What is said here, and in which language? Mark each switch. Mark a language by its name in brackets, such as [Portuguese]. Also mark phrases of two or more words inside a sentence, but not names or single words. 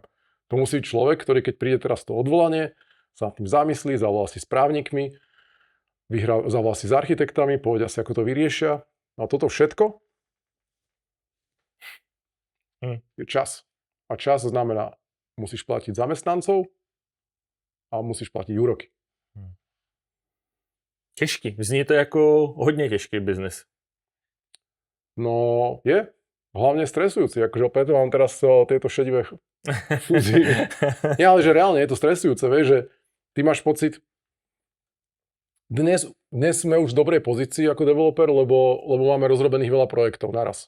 [Slovak] To musí byť človek, ktorý keď príde teraz to odvolanie, sa nad tým zamyslí, zavolá si s právnikmi, zavolá si s architektami, povedia si, ako to vyriešia. A toto všetko je čas. A čas znamená, musíš platiť zamestnancov a musíš platiť úroky. [Czech] Těžký. Zní to jako hodně těžký biznis. [Slovak] No, je. Hlavne stresujúci. Akože preto mám teraz tieto šedivé fúzie. Nie, ale že reálne je to stresujúce, vieš, že ty máš pocit, Dnes sme už v dobrej pozícii ako developer, lebo máme rozrobených veľa projektov naraz.